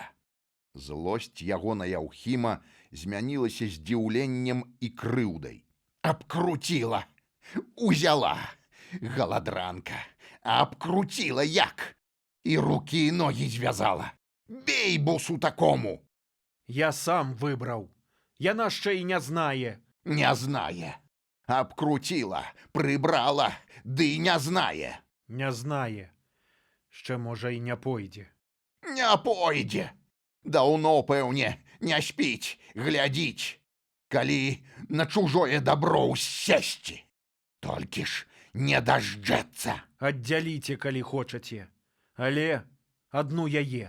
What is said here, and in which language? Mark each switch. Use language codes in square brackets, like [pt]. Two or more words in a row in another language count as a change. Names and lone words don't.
[be] Злосць яго на Яўхіма змянілася здзіўленнем і крыўдай. Абкруціла, узяла, галадранка, абкруціла як? І рукі і ногі звязала. Бей бусу такому! Я сам выбраў. Яна ще й не знае. Не знае. Абкруціла, прыбрала, ды не знае. Не знае. Ще, може, й не пойдзе. Не пойдзе. Даўно, пэўне, не спіць, глядзіць. Калі на чужое дабро ўсесці. Толькі ж не дажджэцца. Аддзяліце, калі хочаце. Але адну яе.